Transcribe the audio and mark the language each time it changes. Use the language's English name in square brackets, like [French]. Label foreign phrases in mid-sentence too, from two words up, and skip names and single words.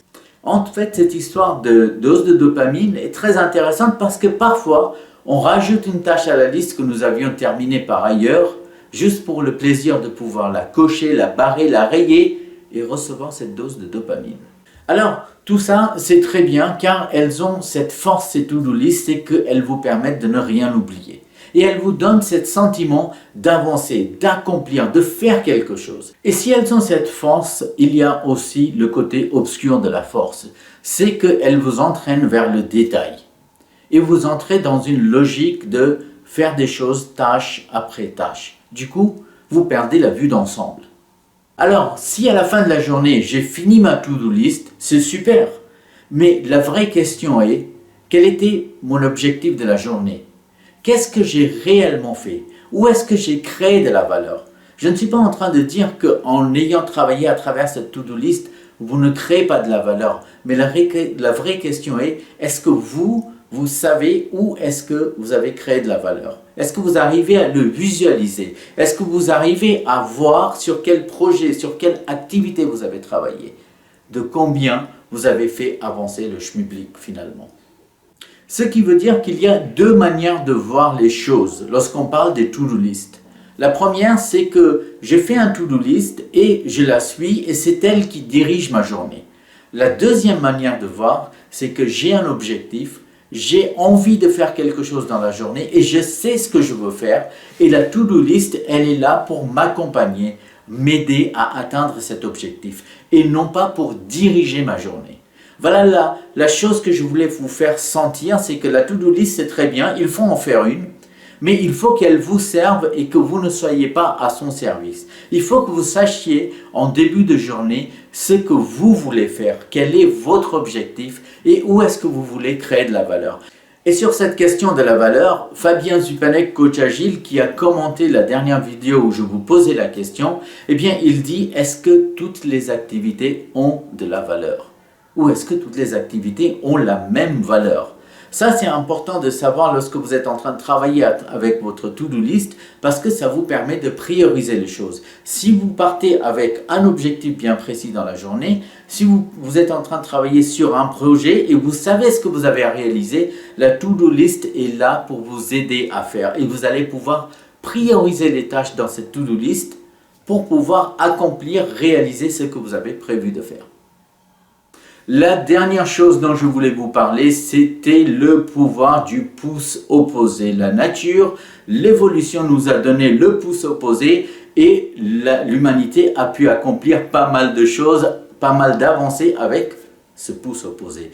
[French] En fait, cette histoire de dose de dopamine est très intéressante parce que parfois, on rajoute une tâche à la liste que nous avions terminée par ailleurs, juste pour le plaisir de pouvoir la cocher, la barrer, la rayer et recevoir cette dose de dopamine. Alors, tout ça, c'est très bien car elles ont cette force, ces [English] to-do list, [French] c'est qu'elles vous permettent de ne rien oublier. Et elles vous donnent ce sentiment d'avancer, d'accomplir, de faire quelque chose. Et si elles ont cette force, il y a aussi le côté obscur de la force. C'est qu'elles vous entraînent vers le détail. Et vous entrez dans une logique de faire des choses tâche après tâche. Du coup, vous perdez la vue d'ensemble. Alors, si à la fin de la journée, j'ai fini ma [English] to-do list, [French] c'est super. Mais la vraie question est, quel était mon objectif de la journée? Qu'est-ce que j'ai réellement fait? Où est-ce que j'ai créé de la valeur? Je ne suis pas en train de dire qu'en ayant travaillé à travers cette [English] to-do list, [French] vous ne créez pas de la valeur. Mais la vraie question est, est-ce que vous savez où est-ce que vous avez créé de la valeur? Est-ce que vous arrivez à le visualiser? Est-ce que vous arrivez à voir sur quel projet, sur quelle activité vous avez travaillé? De combien vous avez fait avancer le schmilblick finalement? Ce qui veut dire qu'il y a deux manières de voir les choses lorsqu'on parle des [English] to-do list. [French] La première, c'est que j'ai fait un [English] to-do list [French] et je la suis et c'est elle qui dirige ma journée. La deuxième manière de voir, c'est que j'ai un objectif, j'ai envie de faire quelque chose dans la journée et je sais ce que je veux faire et la [English] to-do list, [French] elle est là pour m'accompagner, m'aider à atteindre cet objectif et non pas pour diriger ma journée. Voilà la chose que je voulais vous faire sentir, c'est que la [English] to-do list [French] c'est très bien, il faut en faire une, Mais il faut qu'elle vous serve et que vous ne soyez pas à son service. Il faut que vous sachiez en début de journée ce que vous voulez faire, quel est votre objectif et où est-ce que vous voulez créer de la valeur. Et sur cette question de la valeur, Fabien Zupanek, coach agile, qui a commenté la dernière vidéo où je vous posais la question, eh bien il dit, est-ce que toutes les activités ont de la valeur? Ou est-ce que toutes les activités ont la même valeur? Ça, c'est important de savoir lorsque vous êtes en train de travailler avec votre [English] to-do list [French] parce que ça vous permet de prioriser les choses. Si vous partez avec un objectif bien précis dans la journée, si vous êtes en train de travailler sur un projet et vous savez ce que vous avez à réaliser, la [English] to-do list [French] est là pour vous aider à faire et vous allez pouvoir prioriser les tâches dans cette [English] to-do list [French] pour pouvoir accomplir, réaliser ce que vous avez prévu de faire. La dernière chose dont je voulais vous parler, c'était le pouvoir du pouce opposé. La nature, l'évolution nous a donné le pouce opposé et l'humanité a pu accomplir pas mal de choses, pas mal d'avancées avec ce pouce opposé.